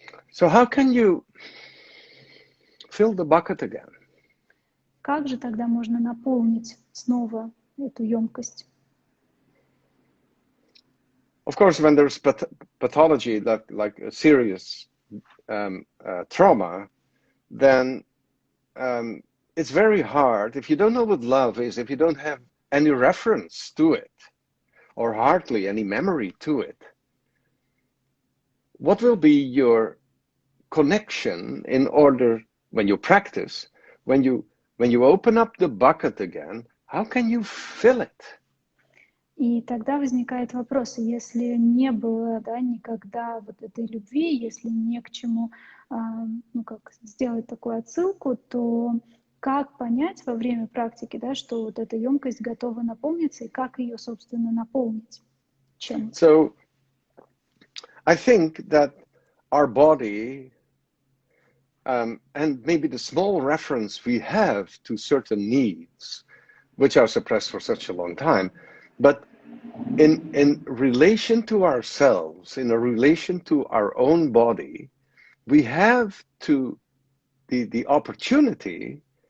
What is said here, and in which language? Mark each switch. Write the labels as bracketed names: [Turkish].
[English] So how can you fill the bucket again? [Russian] Как же тогда можно наполнить снова эту емкость? [English] Of course, when there's pathology, like a serious trauma, then it's very hard. If you don't know what love is, if you don't have any reference to it, or hardly any memory to it, what will be your connection in order, when you practice, when you open up the bucket again, how can you fill it? [Russian] И тогда возникает вопрос, если не было, да, никогда вот этой любви, если не к чему, ну, как сделать такую отсылку, то как понять во время практики, да, что вот эта емкость готова наполниться, и как ее, собственно, наполнить? Чем? [English] So, I think that our body, and maybe the small reference we have to certain needs, which are suppressed for such a long time, but in relation to ourselves, in a relation to our own body, we have to the opportunity